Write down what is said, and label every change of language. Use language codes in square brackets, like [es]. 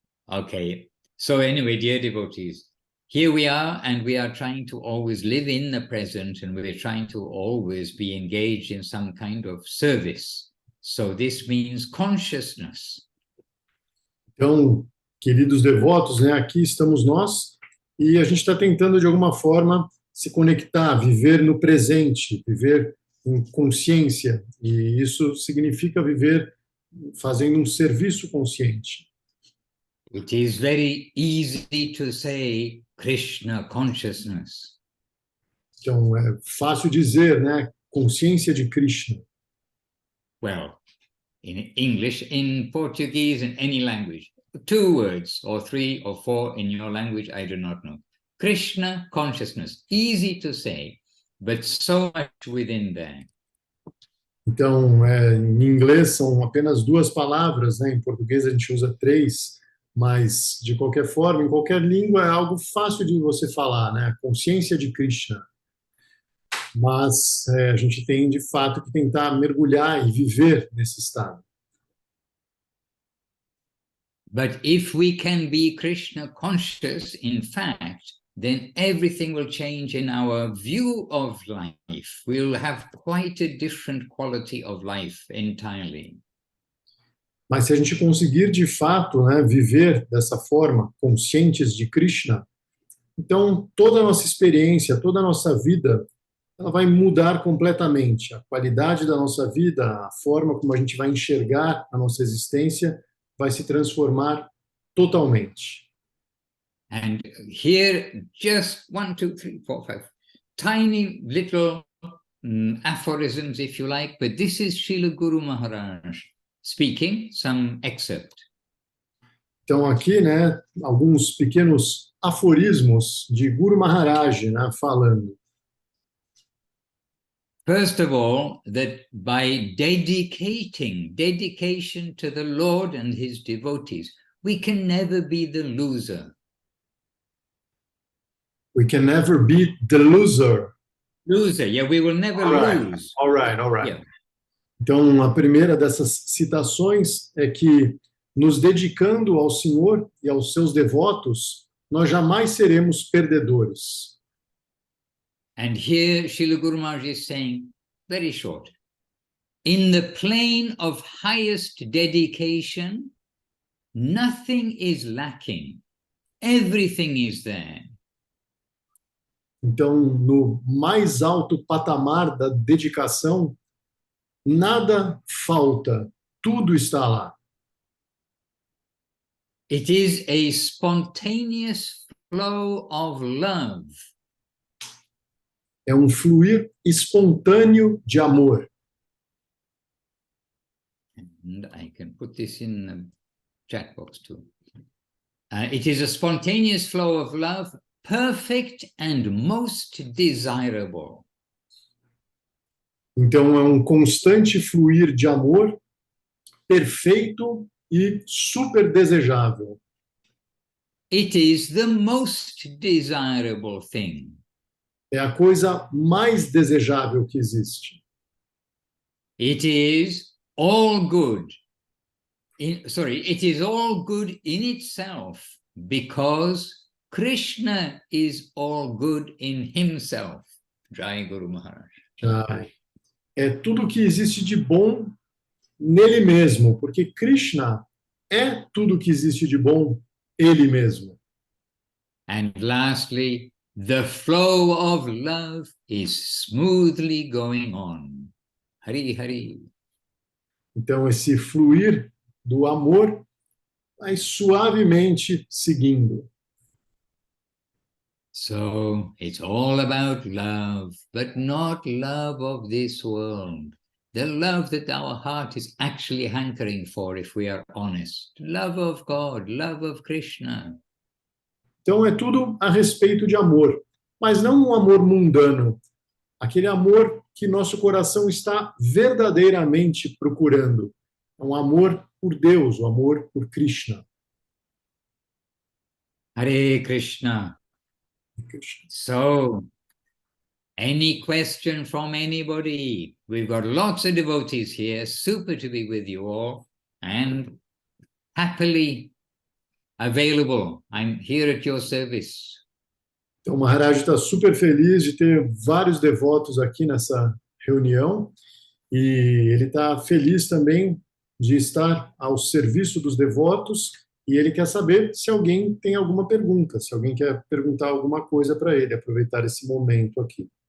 [en] Okay. So anyway, dear devotees, here we are, and we are trying to always live in the present, and we're trying to always be engaged in some kind of service. So this means consciousness. [pt] Então, queridos devotos, né, aqui estamos nós, e a gente está tentando, de alguma forma, se conectar, viver no presente, viver em consciência, e isso significa viver fazendo um serviço consciente. [en] It is very easy to say Krishna consciousness. [pt] Então, é fácil dizer, né, consciência de Krishna. [en] Well, in English, in Portuguese, in any language, 2 words or 3 or 4 in your language, I do not know. Krishna consciousness, easy to say, but so much within there. [pt] Então, em inglês são apenas 2 palavras, né? Em português a gente usa 3, mas de qualquer forma, em qualquer língua é algo fácil de você falar, né? Consciência de Krishna. Mas a gente tem de fato que tentar mergulhar e viver nesse estado. [en] But if we can be Krishna conscious, in fact, then everything will change in our view of life. We'll have quite a different quality of life entirely. [pt] Mas se a gente conseguir de fato, né, viver dessa forma, conscientes de Krishna, então toda a nossa experiência, toda a nossa vida, ela vai mudar completamente. A qualidade da nossa vida, a forma como a gente vai enxergar a nossa existência, vai se transformar totalmente. [en] And here, just 1, 2, 3, 4, 5, tiny little aphorisms, if you like, but this is Srila Guru Maharaj speaking, some excerpt. [pt] Então aqui, né, alguns pequenos aforismos de Guru Maharaj, né, falando. [en] First of all, that by dedication to the Lord and his devotees, we can never be the loser. We can never be the loser. Loser, yeah, we will never lose. All right. Yeah. [pt] Então, a primeira dessas citações é que, nos dedicando ao Senhor e aos seus devotos, nós jamais seremos perdedores. [en] And here, Srila Guru Maharaj is saying, very short, in the plane of highest dedication, nothing is lacking. Everything is there. [pt] Então, no mais alto patamar da dedicação, nada falta, tudo está lá. [en] It is a spontaneous flow of love. [pt] É um fluir espontâneo de amor. [en] And I can put this in the chat box too. It is a spontaneous flow of love, perfect and most desirable. [pt] Então, é um constante fluir de amor, perfeito e super desejável. [en] It is the most desirable thing. [pt] É a coisa mais desejável que existe. [en] It is all good. It is all good in itself because Krishna is all good in himself. Jai Guru Maharaj. [pt] É tudo que existe de bom nele mesmo, porque Krishna é tudo que existe de bom ele mesmo. [en] And lastly, the flow of love is smoothly going on. Hari Hari. [pt] Então, esse fluir do amor vai suavemente seguindo. [en] So it's all about love, but not love of this world. The love that our heart is actually hankering for, if we are honest. Love of God, love of Krishna. [pt] Então, é tudo a respeito de amor, mas não um amor mundano, aquele amor que nosso coração está verdadeiramente procurando. É um amor por Deus, o amor por Krishna. [en] Hare Krishna. So, any question from anybody? We've got lots of devotees here, super to be with you all, and happily available. I'm here at your service. [pt] Então, o Maharaj está super feliz de ter vários devotos aqui nessa reunião, e ele está feliz também de estar ao serviço dos devotos e ele quer saber se alguém tem alguma pergunta, se alguém quer perguntar alguma coisa para ele, aproveitar esse momento aqui.